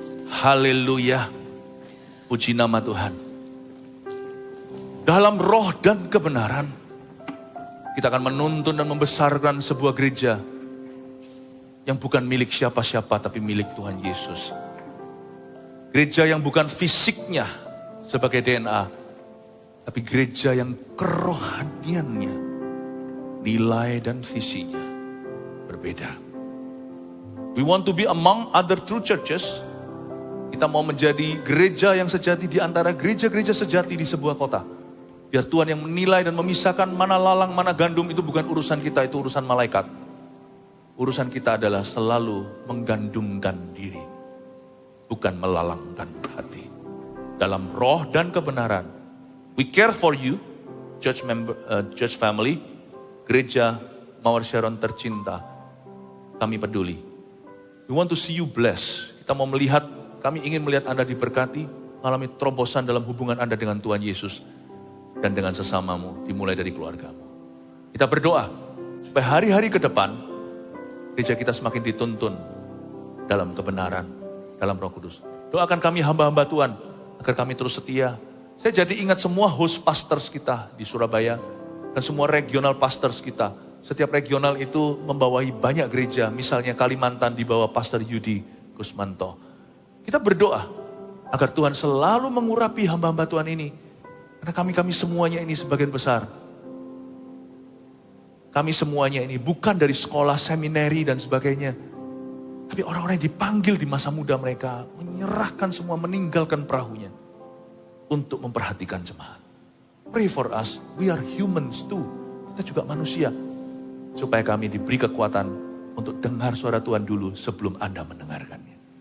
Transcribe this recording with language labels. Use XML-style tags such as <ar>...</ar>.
<id>Haleluya. Puji nama Tuhan. Dalam roh dan kebenaran, kita akan menuntun dan membesarkan sebuah gereja yang bukan milik siapa-siapa, tapi milik Tuhan Yesus. Gereja yang bukan fisiknya sebagai DNA, tapi gereja yang kerohaniannya, nilai dan visinya berbeda.</id> <en>We want to be among other true churches.</en> <id>Kita mau menjadi gereja yang sejati di antara gereja-gereja sejati di sebuah kota. Biar Tuhan yang menilai dan memisahkan mana lalang, mana gandum, itu bukan urusan kita, itu urusan malaikat. Urusan kita adalah selalu menggandumkan diri, bukan melalangkan hati. Dalam roh dan kebenaran.</id> <en>We care for you, church family, gereja Mawar Sharon tercinta. Kami peduli. We want to see you blessed.</en> <id>Kita mau melihat, kami ingin melihat Anda diberkati, mengalami terobosan dalam hubungan Anda dengan Tuhan Yesus dan dengan sesamamu, dimulai dari keluargamu. Kita berdoa supaya hari-hari ke depan gereja kita semakin dituntun dalam kebenaran, dalam Roh Kudus. Doakan kami hamba-hamba Tuhan agar kami terus setia. Saya jadi ingat semua host pastors kita di Surabaya dan semua regional pastors kita. Setiap regional itu membawahi banyak gereja. Misalnya Kalimantan di bawah Pastor Yudi Gusmanto. Kita berdoa agar Tuhan selalu mengurapi hamba-hamba Tuhan ini. Karena kami semuanya ini sebagian besar. Kami semuanya ini bukan dari sekolah, seminari dan sebagainya. Tapi orang-orang yang dipanggil di masa muda mereka. Menyerahkan semua, meninggalkan perahunya. Untuk memperhatikan jemaat.</id> <en>Pray for us, we are humans too.</en> <id>Kita juga manusia. Supaya kami diberi kekuatan untuk dengar suara Tuhan dulu sebelum Anda mendengarkannya.</id>